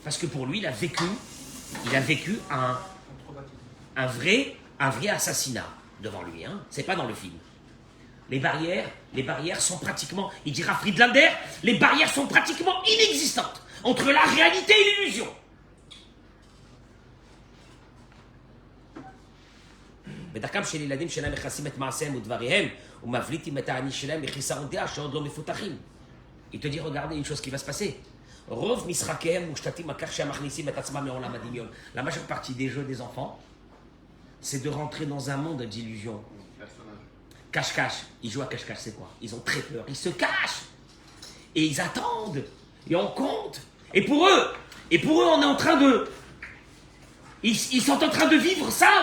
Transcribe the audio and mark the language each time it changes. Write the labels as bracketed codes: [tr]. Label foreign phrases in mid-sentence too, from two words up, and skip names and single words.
[fr] Parce que pour lui, il a vécu un vrai assassinat devant lui. Hein. C'est pas dans le film. Les barrières sont pratiquement, il dira Friedlander, les barrières sont pratiquement inexistantes entre la réalité et l'illusion. [he] בדרכם של ילדים שלהם מכסים את מעשיהם ודבריהם ומבליטים את העני שלהם לחיסרון דעה שעוד לא מפותחים. [fr] Il te dit, regardez une chose qui va se passer. [he] רוב משחקיהם מושתתים על כך שהם מכניסים את עצמם מעולם הדמיון. [fr] La majeure partie des jeux des enfants, c'est de rentrer dans un monde d'illusion. Cache-cache. Ils jouent à cache-cache, c'est quoi? Ils ont très peur. Ils se cachent. Et ils attendent. Et on compte. Et pour eux, on est en train de... Ils sont en train de vivre ça.